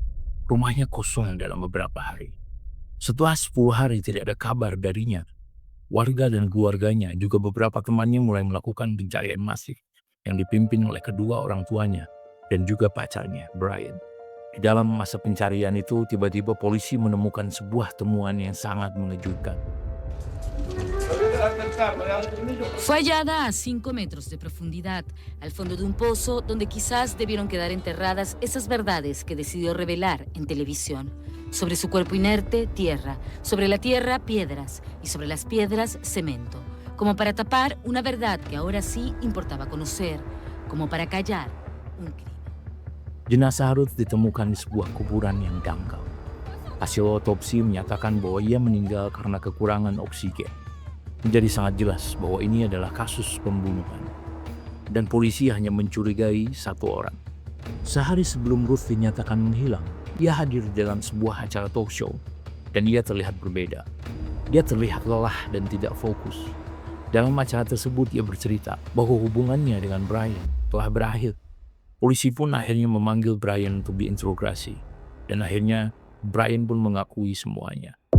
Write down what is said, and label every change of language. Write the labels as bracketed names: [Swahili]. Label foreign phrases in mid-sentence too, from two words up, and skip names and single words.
[Indonesian] Rumahnya kosong dalam beberapa hari. Setelah 10 hari tidak ada kabar darinya, warga dan keluarganya juga beberapa temannya mulai melakukan pencarian masif yang dipimpin oleh kedua orang tuanya dan juga pacarnya, Brian. Di dalam masa pencarian itu, tiba-tiba polisi menemukan sebuah temuan yang sangat mengejutkan. [Spanish] Fue hallada a 5 metros de profundidad, al fondo de un pozo donde quizás debieron quedar enterradas esas verdades que decidió revelar en televisión. Sobre su cuerpo inerte, tierra. Sobre la tierra, piedras. Y sobre las piedras, cemento. Como para tapar una verdad que ahora sí importaba conocer. Como para callar un crimen. [Indonesian] Jenazah Ruth ditemukan di sebuah kuburan yang dangkal. Hasil otopsi menyatakan bahwa ia meninggal karena kekurangan oksigen. Menjadi sangat jelas bahwa ini adalah kasus pembunuhan. Dan polisi hanya mencurigai satu orang. Sehari sebelum Ruth dinyatakan menghilang, Ia hadir dalam sebuah acara [English] talk show [Indonesian] dan ia terlihat berbeda. Dia terlihat lelah dan tidak fokus. Dalam acara tersebut ia bercerita bahwa hubungannya dengan Brian telah berakhir. Polisi pun akhirnya memanggil Brian untuk diinterogasi dan akhirnya Brian pun mengakui semuanya.